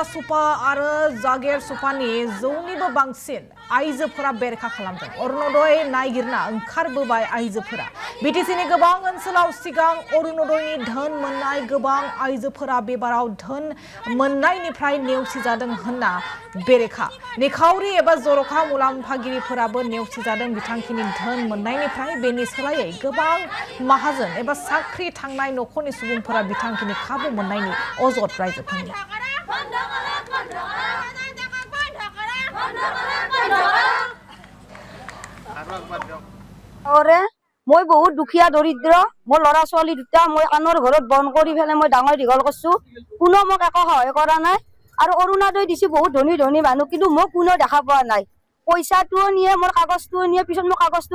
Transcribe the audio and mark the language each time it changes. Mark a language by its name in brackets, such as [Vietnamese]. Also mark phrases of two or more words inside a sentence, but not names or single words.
[Bodo] सुपा आरो जागेर सुपानि जौनिबो बांसिन आइजोफोरा बेरेखा खालामदों अरुणोदय नागिरना ओंखारबोबाय आइजोफोरा बिटिसिनि गोबां ओनसोलाव सिगां अरुणोदयनि धोन मोननाय गोबां आइजोफोरा बेबाराव धोन मोननायनिफ्राय नेवसिजादों होनना बेरेखा निखावरि एबा जर'खा मुलाम्फागिरिफोराबो नेवसिजादों बिथांखिनि धोन मोननायनिफ्राय बेनि सोलायै गोबां माहाजोन एबा साख्रि थांनाय नखरनि सुबुंफोरा बिथांखिनि खाबु मोननायनि अजद रायजोफोरनि [Assamese] মই বহুত দুখীয়া দৰিদ্ৰ মোৰ ল'ৰা ছোৱালী দুটা মই আনৰ ঘৰত বন কৰি ফেলে মই ডাঙৰ দীঘল কৰিছো কোনো মোক একো সহায় কৰা নাই আৰু অৰুণোদয় দিছে বহুত ধনী ধনী মানুহ কিন্তু মোক কোনো দেখা পোৱা নাই পইচাটো নিয়ে মোৰ কাগজটো নিয়ে পিছত মোক কাগজটো